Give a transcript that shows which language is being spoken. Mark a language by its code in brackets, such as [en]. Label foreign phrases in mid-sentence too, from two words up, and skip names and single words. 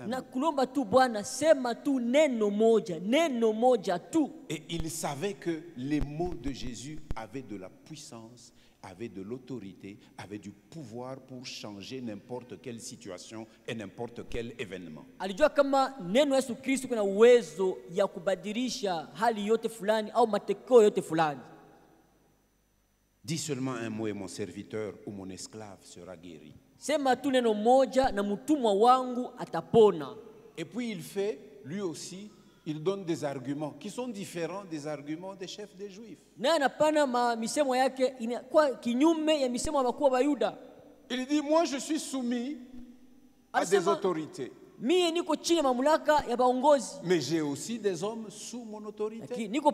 [fr] Et il savait que les mots de Jésus avaient de la puissance, avaient de l'autorité, avaient du pouvoir pour changer n'importe quelle situation et n'importe quel événement. [sw] Alijua kama neno Yesu Kristo kuna uwezo ya kubadilisha hali yote fulani au matokeo yote fulani. [fr] Dis seulement un mot et mon serviteur ou mon esclave sera guéri. [sw] Sema tu neno moja na mtumwa wangu atapona. [fr] Et puis il fait, lui aussi, il donne des arguments qui sont différents des arguments des chefs des Juifs. Il dit, moi je suis soumis à des autorités. Mais j'ai aussi des hommes sous mon autorité.